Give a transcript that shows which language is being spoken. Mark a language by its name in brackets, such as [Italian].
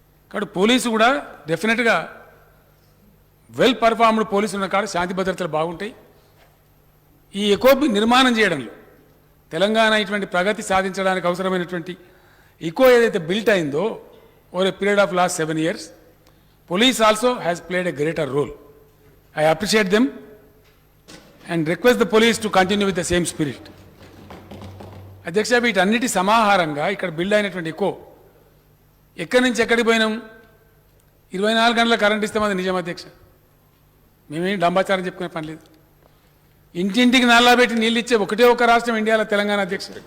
[Telugu] కాబట్టి పోలీసు కూడా డెఫినెట్గా వెల్ పర్ఫార్మ్డ్ పోలీసు ఉన్న కాడ శాంతి భద్రతలు బాగుంటాయి. ఈ ఎకో నిర్మాణం చేయడంలో తెలంగాణ ఇటువంటి ప్రగతి సాధించడానికి అవసరమైనటువంటి ఈకో ఏదైతే బిల్ట్ అయిందో [English] Over a period of last 7 years, police also has played a greater role. I appreciate them and request the police to continue with the same spirit. [Telugu] అధ్యక్ష, వీటన్నిటి సమాహారంగా ఇక్కడ బిల్డ్ అయినటువంటి ఈకో ఎక్కడి నుంచి ఎక్కడికి పోయినాం. 24 గంటల కరెంట్ ఇస్తామది నిజం అధ్యక్ష. మేమేం డంబాచారం చెప్పుకునే పని లేదు. ఇంటింటికి నల్లా పెట్టి నీళ్ళు ఇచ్చే ఒకటే ఒక రాష్ట్రం ఇండియాలో తెలంగాణ అధ్యక్ష.